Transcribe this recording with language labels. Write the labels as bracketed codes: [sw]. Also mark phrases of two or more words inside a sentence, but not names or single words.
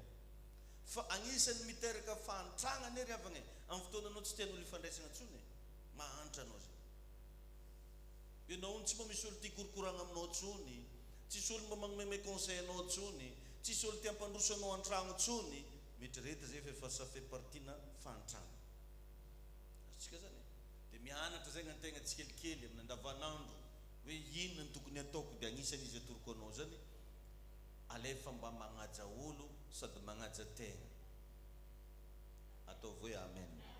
[mg] Fa agnisan'ny miteraka fahantragna ery avagna amin'ny fotoananao tsy tian'olo hifandraisana intsony mahantra anao zay. Ianao tsy mba misy olo tia korokorana aminao intsony, tsisy olo mba magnome conseil anao intsony, tsisy olo tia hampandroso anao an-tragno intsony, mieritrereta zay fa [fr] ça fait partie [mg] na fahantragna. Azontsika zany dia mianatra zay gnan-tegna tsikelikely amin'ny andavanandro hoe inona ny tokony ataoko, dia agnisan'ny izy atoroko anao zany alefa mba magnaja olo sady magnaja tegna. Ataovy hoe amen.